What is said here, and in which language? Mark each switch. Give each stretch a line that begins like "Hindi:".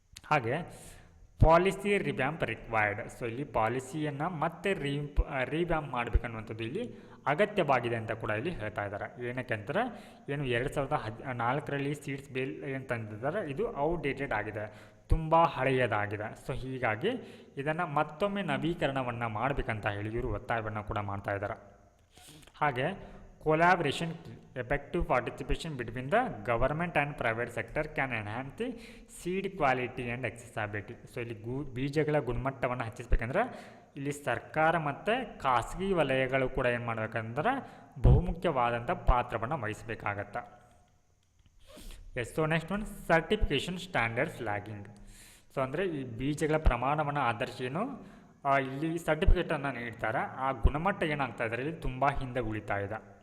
Kannada: ಹಾಗೆ
English: Policy revamp required.
Kannada: So ಇಲ್ಲಿ ಪಾಲಿಸಿಯನ್ನು ಮತ್ತೆ ರಿವ್ಯಾಂಪ್ ಮಾಡಬೇಕನ್ನುವಂಥದ್ದು ಇಲ್ಲಿ ಅಗತ್ಯವಾಗಿದೆ ಅಂತ ಕೂಡ ಇಲ್ಲಿ ಹೇಳ್ತಾ ಇದ್ದಾರೆ. ಏನಕ್ಕೆ ಅಂತಾರೆ ಏನು 2014ರಲ್ಲಿ ಸೀಡ್ಸ್ ಬಿಲ್ ಏನು ತಂದಿದ್ದಾರೆ ಇದು ಔಟ್ಡೇಟೆಡ್ ಆಗಿದೆ, ತುಂಬ ಹಳೆಯದಾಗಿದೆ. ಸೊ ಹೀಗಾಗಿ ಇದನ್ನು ಮತ್ತೊಮ್ಮೆ ನವೀಕರಣವನ್ನು ಮಾಡಬೇಕಂತ ಹೇಳಿ ಇವರು ಒತ್ತಾಯವನ್ನು ಕೂಡ ಮಾಡ್ತಾ ಇದ್ದಾರೆ. ಹಾಗೆ
English: collaboration effective participation between the government and private sector can enhance the seed quality and accessibility.
Kannada: So ಇಲ್ಲಿ ಬೀಜಗಳ ಗುಣಮಟ್ಟವನ್ನು ಹೆಚ್ಚಿಸಬೇಕಂದ್ರೆ ಇಲ್ಲಿ ಸರ್ಕಾರ ಮತ್ತು ಖಾಸಗಿ ವಲಯಗಳು ಕೂಡ ಏನು ಮಾಡಬೇಕಂದ್ರೆ ಬಹುಮುಖ್ಯವಾದಂಥ ಪಾತ್ರವನ್ನು ವಹಿಸಬೇಕಾಗತ್ತೆ. S. So
English: Next one certification standards lagging.
Kannada: So ಅಂದರೆ ಈ ಬೀಜಗಳ ಪ್ರಮಾಣವನ್ನು ಆಧರಿಸಿ ಏನು ಇಲ್ಲಿ ಸರ್ಟಿಫಿಕೇಟನ್ನು ನೀಡ್ತಾರೆ ಆ ಗುಣಮಟ್ಟ ಏನಾಗ್ತಾ ಇದ್ದಾರೆ ಇಲ್ಲಿ ತುಂಬ ಹಿಂದೆ ಉಳಿತಾ ಇದೆ.